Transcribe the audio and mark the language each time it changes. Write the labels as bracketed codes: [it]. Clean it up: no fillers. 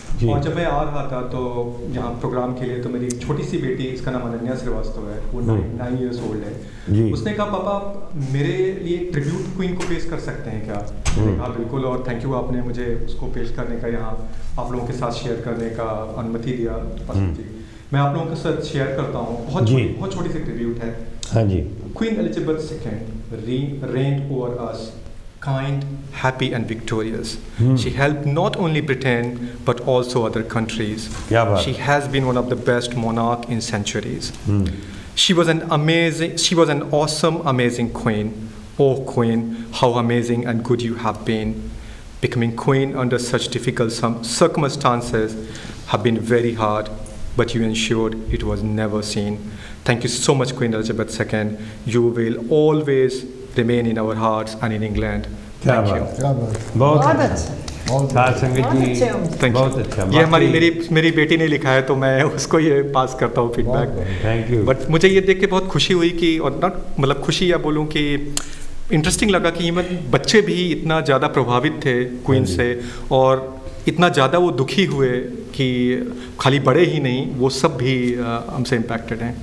[hi] और जब मैं आ रहा था तो यहाँ प्रोग्राम के लिए, तो मेरी छोटी सी बेटी, इसका नाम अनन्या श्रीवास्तव है, वो [en] 9 years old [hi] है, उसने कहा पापा मेरे लिए ट्रिब्यूट क्वीन को पेश कर सकते हैं क्या? मैंने कहा बिल्कुल, और थैंक यू आपने मुझे उसको पेश करने का, यहाँ आप लोगों के साथ शेयर करने का अनुमति दिया। जी मैं आप लोगों के साथ शेयर करता हूँ, बहुत छोटी सी ट्रिब्यूट है। हाँ जी। [en] Queen Elizabeth II reigned over us, kind, happy and victorious. She helped not only Britain but also other countries. She has been one of the best monarch in centuries. She was an awesome, amazing queen. Oh queen, how amazing and good you have been. Becoming queen under such difficult circumstances have been very hard, but you ensured it was never seen. Thank you so much, Queen Elizabeth II. You will always remain in our hearts and in England. Thank you. [hi] बहुत अच्छा संगत जी, बहुत अच्छा। ये मेरी बेटी ने लिखा है, तो मैं उसको ये पास करता हूँ फीडबैक। Thank you. बट मुझे ये देख के बहुत खुशी हुई कि, और नॉट मतलब खुशी या बोलूँ कि इंटरेस्टिंग लगा कि इवन बच्चे भी इतना ज़्यादा प्रभावित थे क्वीन से, और इतना ज़्यादा वो दुखी हुए कि खाली बड़े ही नहीं, वो सब भी हमसे इम्पैक्टेड हैं।